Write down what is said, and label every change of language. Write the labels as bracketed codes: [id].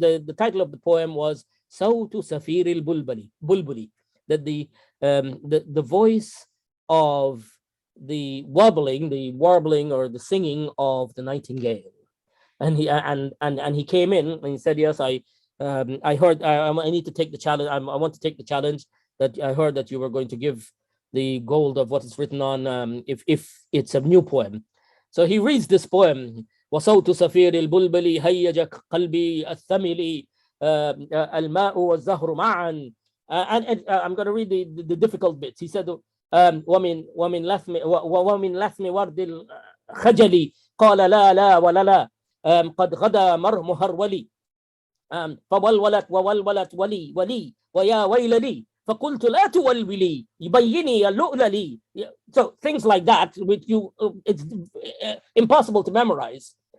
[en] The title of the poem was Sawtu Safir al-Bulbuli, that the voice of the warbling or the singing of the nightingale. And he came in and he said, yes, I heard, I need to take the challenge. I want to take the challenge, that I heard that you were going to give the gold of what is written on, if it's a new poem. So he reads this poem. [ar] وصوت سفير البلبل هيج قلبي الثمل الماء والزهر معا. [en] And I'm going to read the difficult bits. He said, [ar] ومن لثم ورد الخجل قال لا ولا لا قد غدا مهرولي فولولت وولولت ولي ويا ويل لي فقلت لا تولولي يبيني اللؤل لي. [en] So things like that, which it's impossible to memorize.